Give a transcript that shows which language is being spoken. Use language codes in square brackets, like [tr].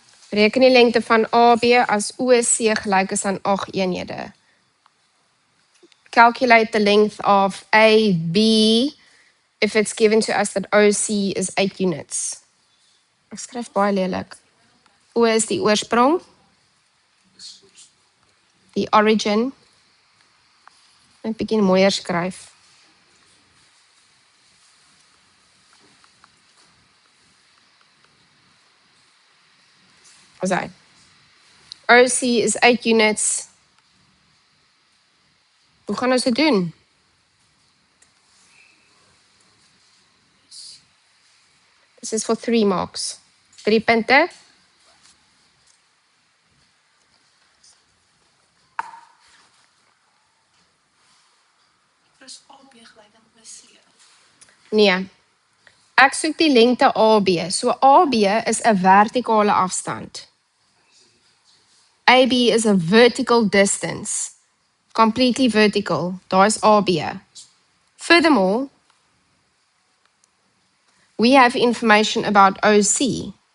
[af] Bereken die lengte van AB as OC gelyk is aan 8 eenhede. [en] Calculate the length of AB if it's given to us that OC is 8 units. [af] Ek skryf baie lelik. O is die oorsprong, die origin. Net bietjie mooier skryf. [en] As hy. OC is 8 units. [af] Hoe gaan ons dit doen? [en] This is for 3 marks. [af] 3 punte. Plus AB gelyk aan OC. Nee. Ek soek die lengte AB. So AB is 'n vertikale afstand. [en] AB is a vertical distance. Completely vertical. [af] Daar is AB. [en] Furthermore, we have information about OC.